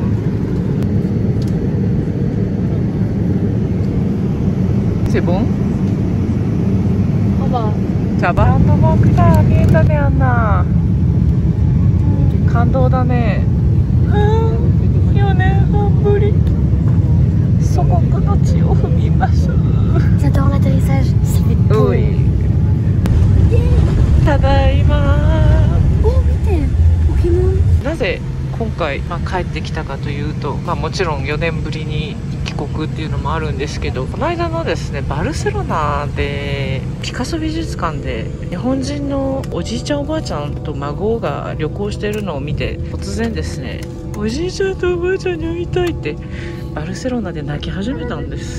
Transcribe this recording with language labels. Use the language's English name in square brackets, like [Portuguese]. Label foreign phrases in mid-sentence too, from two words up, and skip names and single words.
[French] C'est bon? [Japanese] 茶葉のも来た、見えたね、あんな。感動だね。4年半ぶり、祖国の地を踏みます。 [French] J'adore l'atterrissage, ça fait beau. [Japanese] ただいま。 Oh,見て、ポケモン。なぜ今回、帰ってきたかというと、もちろん4年ぶりに帰国っていうのもあるんですけど、この間のですね、バルセロナでピカソ美術館で日本人のおじいちゃんおばあちゃんと孫が旅行しているのを見て、突然ですね、おじいちゃんとおばあちゃんに会いたいってバルセロナで泣き始めたんです。